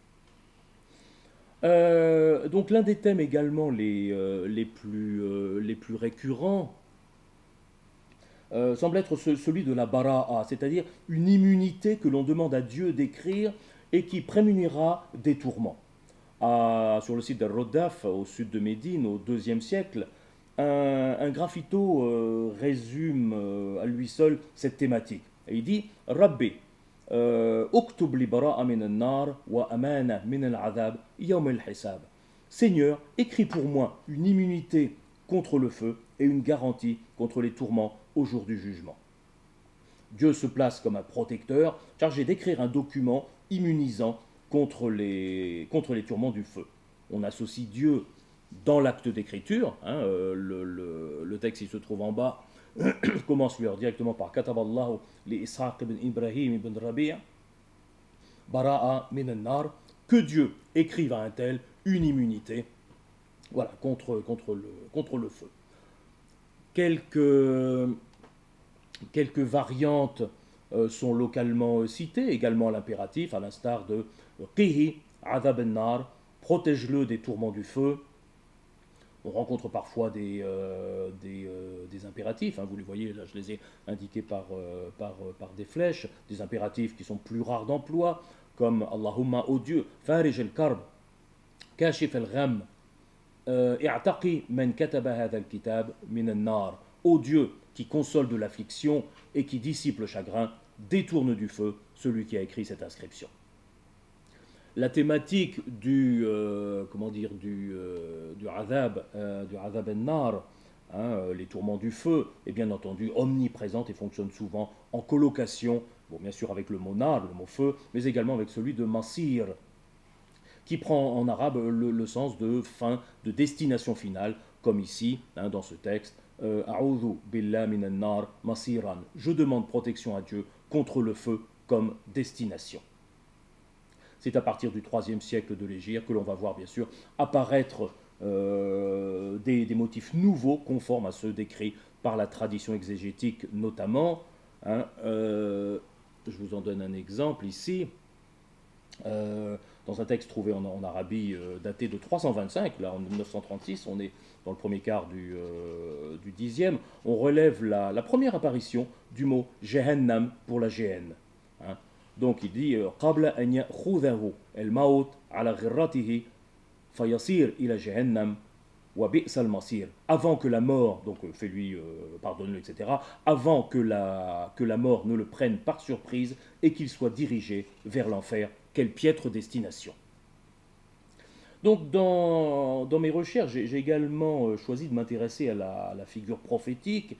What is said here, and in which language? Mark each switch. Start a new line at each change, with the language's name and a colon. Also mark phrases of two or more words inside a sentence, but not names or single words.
French: Donc l'un des thèmes également les plus récurrents semble être celui de la bara'a, c'est-à-dire une immunité que l'on demande à Dieu d'écrire et qui prémunira des tourments. Sur le site d'Al-Roddaf, au sud de Médine, au IIe siècle, un graffito résume à lui seul cette thématique. Et il dit «
Arabic: ربي اكتب لي براءة من النار وأمانا من العذاب يوم الحساب
French: » Seigneur, écris pour moi une immunité contre le feu et une garantie contre les tourments au jour du jugement. Dieu se place comme un protecteur chargé d'écrire un document immunisant contre les tourments du feu. On associe Dieu dans l'acte d'écriture, hein, le texte il se trouve en bas, commence directement par
Arabic: كتب الله لإسحاق بن إبراهيم بن ربيع براءة من النار,
French: que Dieu écrive à un tel une immunité, voilà, contre le feu. Quelques variantes sont localement citées, également l'impératif, à l'instar de
Arabic: قه عذاب النار,
French: protège-le des tourments du feu. On rencontre parfois des impératifs, hein, vous les voyez, là je les ai indiqués par des flèches, des impératifs qui sont plus rares d'emploi, comme Allahumma, ô Dieu,
Arabic: فارج الكرب، كاشف الغم, اعتقي من كتب هذا الكتاب من النار.
French: Ô Dieu qui console de l'affliction et qui dissipe le chagrin, détourne du feu celui qui a écrit cette inscription. La thématique du
Arabic: عذاب النار,
French: les tourments du feu, est bien entendu omniprésente et fonctionne souvent en colocation, bon, bien sûr avec le mot nar, le mot feu, mais également avec celui de masir, qui prend en arabe le sens de fin, de destination finale, comme ici, dans ce texte,
Arabic: أعوذ بالله من النار مصيرا.
French: Je demande protection à Dieu contre le feu comme destination. C'est à partir du IIIe siècle de l'Hégire que l'on va voir bien sûr apparaître des motifs nouveaux conformes à ceux décrits par la tradition exégétique notamment. Je vous en donne un exemple ici. Dans un texte trouvé en Arabie daté de 325, là en 1936, on est dans le premier quart du Xe, on relève la première apparition du mot Jahannam pour la géhenne. Donc il dit
Arabic: قبل أن يأخذه الموت على غرته فيصير إلى جهنم وبئس المصير.
French: Avant que la mort, donc fais-lui, pardonne-le, etc. Avant que la mort ne le prenne par surprise et qu'il soit dirigé vers l'enfer. Quelle piètre destination. Donc dans mes recherches, j'ai également choisi de m'intéresser à la figure prophétique.